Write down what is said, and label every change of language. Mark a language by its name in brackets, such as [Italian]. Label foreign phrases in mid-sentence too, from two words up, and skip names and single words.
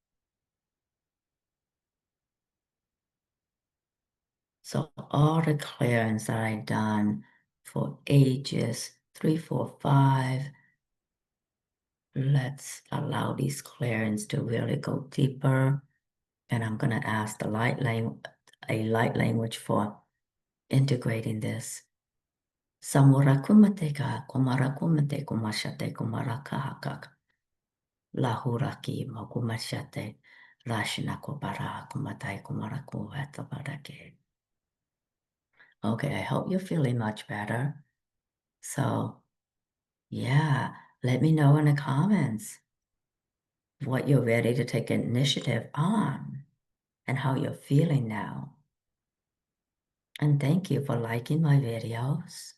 [English] So all the clearance that I've done for ages 3, 4, 5, let's allow these clearance to really go deeper. And I'm going to ask the a light language for integrating this. Samurakumateka kumarakumate kumashate kumarakahakak. Lahuraki mokumashate rashina kubara kumatai kumaraku hatabarake. Okay, I hope you're feeling much better. So, yeah, let me know in the comments what you're ready to take initiative on and how you're feeling now. And thank you for liking my videos.